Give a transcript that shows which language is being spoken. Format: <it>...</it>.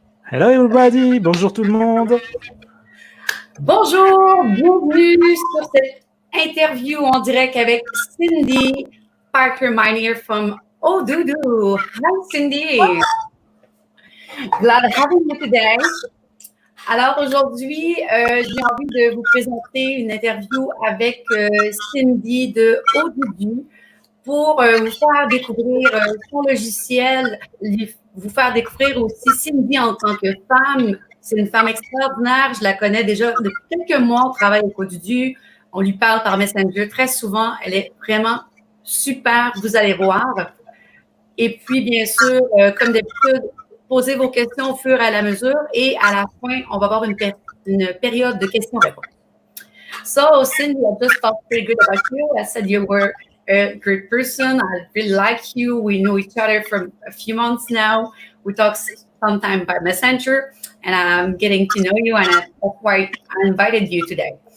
<en>Hello everybody,</en> <fr>bonjour tout le monde. Bonjour, bienvenue sur cette interview en direct avec Cindy Parker Miner from Aududu.</fr> <en>Hi Cindy, glad having you today.</en> <fr>Alors aujourd'hui, j'ai envie de vous présenter une interview avec Cindy de Aududu pour vous faire découvrir son logiciel, vous faire découvrir aussi Cindy en tant que femme. C'est une femme extraordinaire. Je la connais déjà depuis quelques mois. On travaille avec Aududu. On lui parle par Messenger très souvent. Elle est vraiment super. Vous allez voir. Et puis, bien sûr, comme d'habitude, posez vos questions au fur et à la mesure. Et à la fin, on va avoir une période de questions-réponses.</fr> <en>So, Cindy, I just felt pretty good about you. I said you were a great person. I really like you. We know each other for a few months now. We talk sometime by Messenger, and I'm getting to know you, and that's why I invited you today.</en>